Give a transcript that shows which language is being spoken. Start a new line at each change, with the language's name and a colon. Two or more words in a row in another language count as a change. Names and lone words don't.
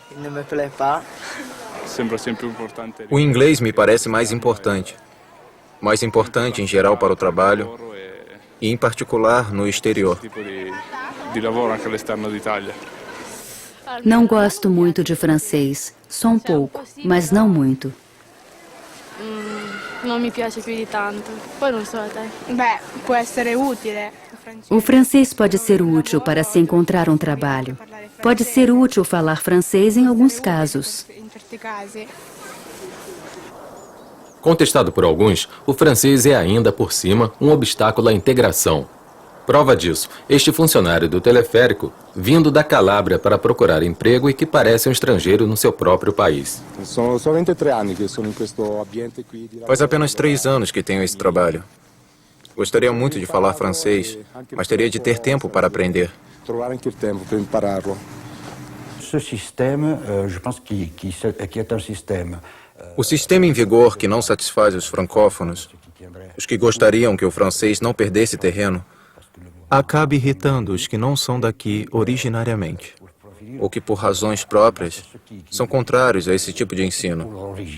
Portuguese: O inglês me parece mais importante. Mais importante em geral para o trabalho e em particular no exterior. Não gosto muito de francês, só um pouco, mas não muito.
Italian: Non mi piace più di tanto. Poi non so a te. Beh, può essere utile.
Portuguese: O francês pode ser útil para se encontrar um trabalho. Pode ser útil falar francês em alguns casos.
Italian: In certi casi.
Portuguese: Contestado por alguns, o francês é ainda, por cima, um obstáculo à integração. Prova disso, este funcionário do teleférico, vindo da Calábria para procurar emprego e que parece um estrangeiro no seu próprio país. Faz apenas 3 anos que tenho esse trabalho. Gostaria muito de falar francês, mas teria de ter tempo para aprender.
French: Ce système, je pense qu'il est un système.
Portuguese: O sistema em vigor que não satisfaz os francófonos, os que gostariam que o francês não perdesse terreno, acaba irritando os que não são daqui originariamente, ou que por razões próprias são contrários a esse tipo de ensino.